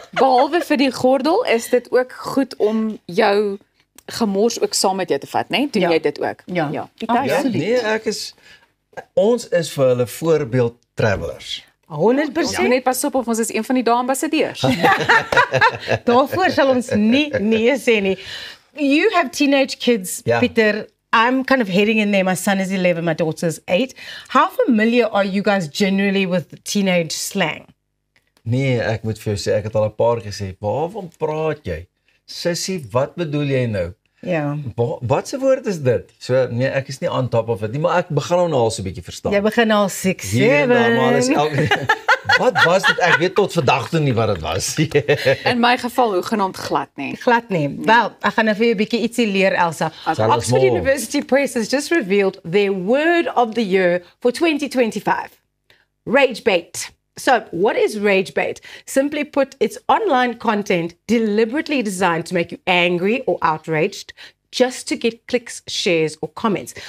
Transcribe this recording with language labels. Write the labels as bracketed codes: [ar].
[af] Behalwe vir die gordel is dit ook goed om jou gemors ook saam met jou te vat, né? Doen jy dit ook? Ja. Die Absoluut. Ja, nee, ons is vir hulle voorbeeld travelers. 100%. Net pas op of ons is een van die dae ambassadeurs. Daarvoor sal ons nie nee sê nie. [en] You have teenage kids, [af] Ja. Pieter. [en] I'm kind of heading in there. My son is 11, my daughter's 8. How familiar are you guys generally with teenage slang? [af] Nee, ek moet vir jou sê, ek het al 'n paar gesê, waarvan praat jy? Sissie, wat bedoel jy nou? Ja. Wat se woord is dit? So nee, ek is nie aan top of dit nie, maar ek begin nou al so 'n bietjie verstaan. Jy begin al 6, Hier en daar, maar alles 7. elke Wat was dit? Ek weet tot vandag toe nie wat dit was. In my geval hoegenaamd glad nie. Glad nie. Wel, ek gaan nou vir jou 'n bietjie ietsie leer, Elsa. Sal ons [en] Oxford [af] maar. [en] University Press has just revealed their word of the year for 2025. Rage bait. So, what is rage bait? Simply put, it's online content deliberately designed to make you angry or outraged just to get clicks, shares, or comments.